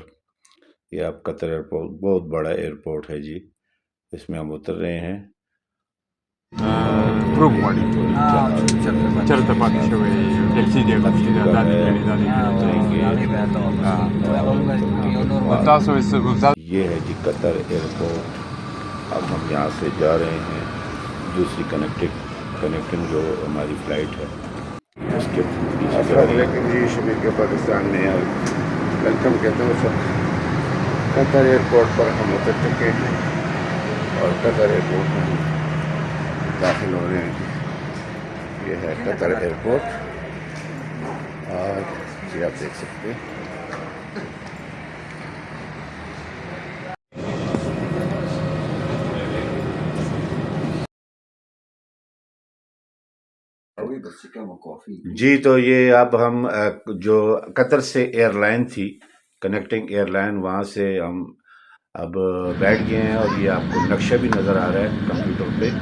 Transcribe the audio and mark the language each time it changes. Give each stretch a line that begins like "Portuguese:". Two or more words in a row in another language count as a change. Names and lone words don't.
Urdu: یہ اب قطر ایئرپورٹ بہت بڑا ایئرپورٹ ہے جی، اس میں ہم اتر رہے ہیں.
Pashto: روم واړی چرته پاتې شوی ټیکسي دی غوښتي دا تاسو
Urdu: یہ ہے جی قطر ایئرپورٹ. اب ہم یہاں سے جا رہے ہیں دوسری کنیکٹنگ جو ہماری فلائٹ ہے اس کے جی. شبیر کے پاکستان میں ویلکم کہتے ہیں سب. قطر ایئرپورٹ پر ہم اتر چکے ہیں اور قطر ایئرپورٹ میں داخل ہو رہے ہیں. یہ ہے قطر ایئرپورٹ اور یہ آپ دیکھ سکتے ہیں. جی تو یہ اب ہم جو قطر سے ایئر لائن تھی
English: connecting airline
Urdu: وہاں سے ہم اب بیٹھ گئے ہیں اور یہ آپ کو نقشہ بھی نظر آ رہا ہے کمپیوٹر پہ.